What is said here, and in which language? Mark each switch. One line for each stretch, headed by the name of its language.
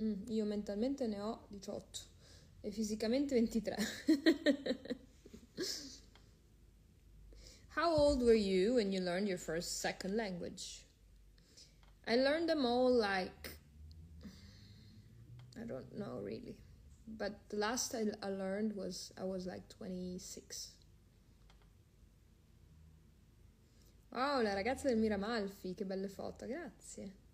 Italian: Io mentalmente ne ho 18 e fisicamente 23.
English: How old were you when you learned your second language? I learned them all like, I don't know really. But the last I learned I was like 26.
Italian: Wow, la ragazza del Miramalfi, che belle foto, grazie.